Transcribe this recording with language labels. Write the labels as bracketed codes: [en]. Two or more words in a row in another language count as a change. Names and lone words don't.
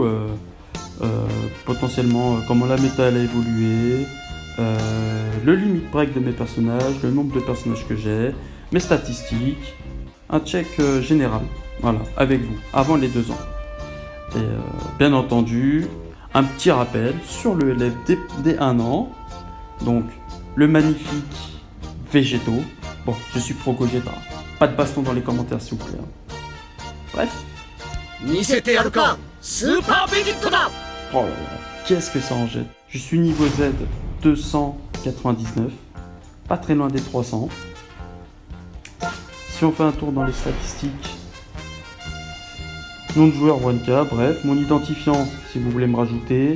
[fr] potentiellement comment la méta elle a évolué, le [en] limit break [fr] de mes personnages, le nombre de personnages que j'ai, mes statistiques, un check général, voilà, avec vous, avant les 2 ans. Et bien entendu, un petit rappel sur le LF des 1 an, donc le magnifique Végéto, bon, je suis pro Gogeta, pas de baston dans les commentaires s'il vous plaît. Bref. [ja] 見せてやるかスーパーベジットだ [fr] Oh là là, qu'est-ce que ça en jette. Je suis niveau Z 299, pas très loin des 300. Si on fait un tour dans les statistiques, nom de joueur 1K, bref, mon identifiant si vous voulez me rajouter.